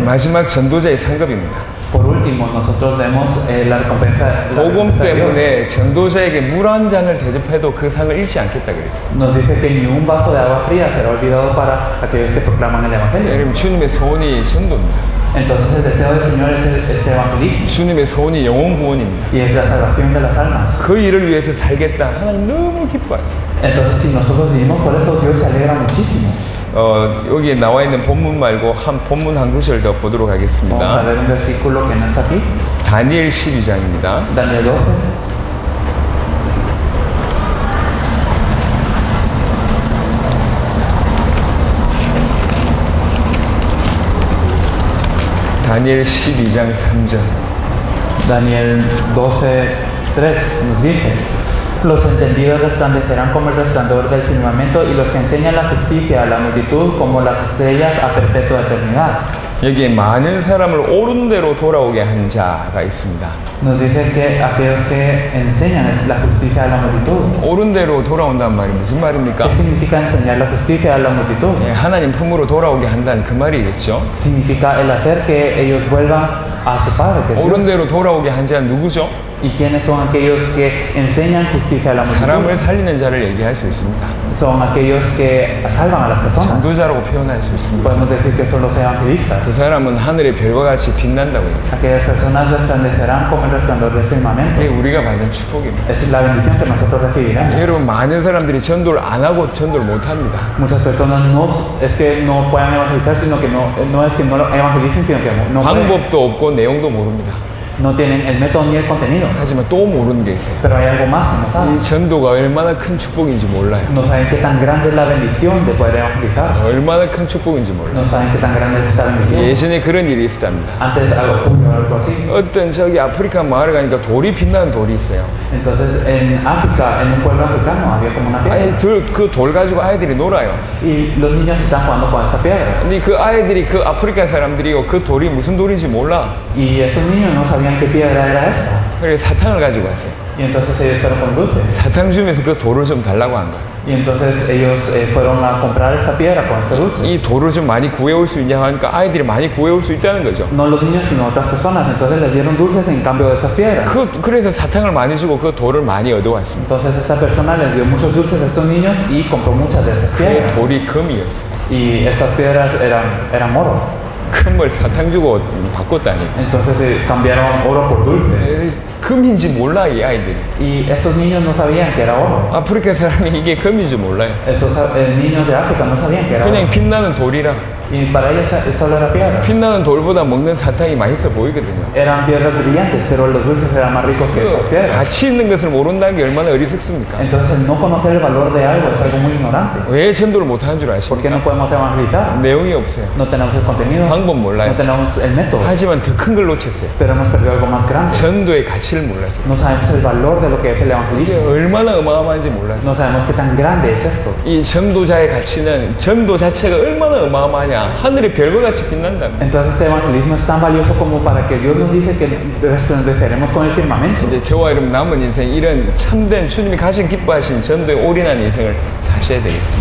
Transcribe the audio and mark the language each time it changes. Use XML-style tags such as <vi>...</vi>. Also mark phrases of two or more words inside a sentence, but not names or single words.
<ko>마지막 전도자의 상급입니다.</ko> <es>Por último, nosotros vemos la recompensa</es> <ko>복음</ko> <es>de Dios.</es> <ko>때문에 전도자에게 물 한 잔을 대접해도 그 상을 잃지 않겠다 그랬어요.</ko> <es>Nos dice que ni un vaso de agua fría será olvidado para aquellos que proclaman el Evangelio.</es> <ko>여러분 주님의 소원이 전도입니다.</ko> <es>Entonces el deseo del Señor es este evangelismo</es> <ko>주님의 소원이 영혼 구원입니다.</ko> <es>y es la salvación de las almas.</es> <ko>그 일을 위해서 살겠다. 하나님 너무 기뻐하세요.</ko> <es>Entonces si nosotros vivimos por esto, Dios se alegra muchísimo.</es> <ko>여기에 나와 있는 본문 말고 본문 한 구절 더 보도록</ko> <es>Vamos a</es> <ko>하겠습니다.</ko> <es>ver un versículo que no está aquí.</es> <ko>다니엘 12장입니다.</ko> <es>Daniel 12.</es> <ko>다니엘 12장 3절.</ko> <es>Daniel 12:3 nos dice: Los entendidos resplandecerán como el resplandor del firmamento y los que enseñan la justicia a la multitud como las estrellas a perpetua eternidad.</es> <ko>여기에 많은 사람을 옳은 대로 돌아오게 한 자가 있습니다.</ko> <es>Nos dice que aquellos que enseñan la justicia a la multitud.</es> <ko>옳은 대로 돌아온다는 말이 무슨 말입니까?</ko> <es>¿Qué significa enseñar la justicia a la multitud?</es> <ko>예, 하나님 품으로 돌아오게 한다는 그 말이겠죠.</ko> <es>Significa el hacer que ellos vuelvan a su Padre, que es</es> <ko>옳은</ko> <es>Dios.</es> <ko>대로 돌아오게 한 자는 누구죠?</ko> <es>¿Y quiénes son aquellos que enseñan justicia a la</es> <ko>사람을</ko> <es>multitud?</es> <ko>살리는 자를 얘기할 수 있습니다.</ko> <es>Son aquellos que salvan a las personas.</es> <ko>전도자라고 표현할 수 있습니다.</ko> <es>Podemos decir que son los</es> <ko>그</ko> <es>evangelistas.</es> <ko>사람은 하늘의 별과 같이 빛난다고 해요.</ko> <es>Aquellas personas resplandecerán como el resplandor del firmamento.</es> <ko>그게 우리가 받은 축복입니다.</ko> <es>Es la bendición que nosotros recibiremos.</es> <ko>여러분 많은 사람들이 전도를 안 하고 전도를 못 합니다.</ko> <es>Muchas personas no es que no puedan evangelizar, sino que no es que no lo evangelicen, sino que no pueden.</es> <ko>방법도 없고 내용도 모릅니다.</ko> <es>no tienen el método ni el contenido,</es> <ko>하지만 또 모르는 게 있어요.</ko> <es>pero hay algo más que no saben.</es> <ko>이 전도가 얼마나 큰 축복인지 몰라요.</ko> <es>No saben qué tan grande es la bendición de poder evangelizar.</es> <ko>얼마나 큰 축복인지 몰라요.</ko> <es>No saben qué tan grande es esta bendición.</es> <ko>예전에 그런 일이 있었답니다.</ko> <es>Antes algo ocurrió, algo así.</es> <ko>어떤 저기 아프리카 마을에 가니까 돌이 빛나는 돌이 있어요.</ko> <es>Entonces en África, en un pueblo africano, había como una piedra.</es> <ko>아니 그 돌 가지고 아이들이 놀아요.</ko> <es>Y los niños están jugando con esta piedra.</es> <ko>근데 그 아이들이 그 아프리카 사람들이 그 돌이 무슨 돌인지 몰라.</ko> <es>Y esos niños no sabían qué piedra era esta.</es> <ko>그래서 사탕을 가지고 왔어요.</ko> <es>Y entonces ellos fueron con dulces.</es> <ko>사탕 주면서 그 돌을 좀 달라고 한 거예요.</ko> <es>Y entonces ellos fueron a comprar esta piedra con este dulce.</es> <ko>이 돌을 좀 많이 구해올 수 있냐 하니까 아이들이 많이 구해올 수 있다는 거죠.</ko> <es>No los niños, sino otras personas. Entonces les dieron dulces en cambio de estas piedras.</es> <ko>그래서 사탕을 많이 주고 그 돌을 많이 얻어왔습니다.</ko> <es>Entonces esta persona les dio muchos dulces a estos niños y compró muchas de estas</es> <ko>그</ko> <es>piedras.</es> <ko>돌이 금이었어요.</ko> <es>Y estas piedras eran oro.</es> <ko>금을 사탕 주고 바꿨다니.</ko> <es>Entonces cambiaron oro por dulces.</es> <ko>금인지 몰라 이 아이들이.</ko> <es>Y estos niños no sabían que era oro.</es> <ko>아프리카 사람이 이게 금인지 몰라요.</ko> <es>Estos niños de África no sabían que era oro.</es> <ko>그냥 빛나는 돌이라.</ko> <es>Y para ellos solo era piedra.</es> <ko>빛나는 돌보다 먹는 사탕이 맛있어 보이거든요.</ko> <es>Eran piedras brillantes, pero los dulces eran más ricos que estas piedras.</es> <ko>가치 있는 것을 모른다는 게 얼마나 어리석습니까?</ko> <es>Entonces no conocer el valor de algo es algo muy ignorante.</es> <ko>왜 전도를 못하는 줄</ko> <es>¿Por qué</es> <ko>아십니까?</ko> <es>no podemos evangelizar?</es> <ko>내용이 없어요.</ko> <es>No tenemos el contenido,</es> <ko>방법 몰라요.</ko> <es>no tenemos el método,</es> <ko>하지만 더 큰 걸 놓쳤어요.</ko> <es>pero hemos perdido algo más grande.</es> <ko>전도의 가치를 몰랐어요.</ko> <es>No sabemos el valor de lo que es el</es> <ko>이게</ko> <es>evangelismo.</es> <ko>얼마나 어마어마한지 몰랐어요.</ko> <es>No sabemos qué tan grande es esto.</es> <ko>이 전도자의 가치는 전도 자체가 얼마나 어마어마하냐. 하늘의 별과같이 빛난다.</ko> <es>Entonces este evangelismo es tan valioso como para que Dios nos dice que resplandeceremos con el firmamento.</es> <ko>이제 저와 여러분 남은 인생 이런 참된 주님이 가장 기뻐하신 전도에 올인한 인생을 사셔야 되겠습니다.</ko>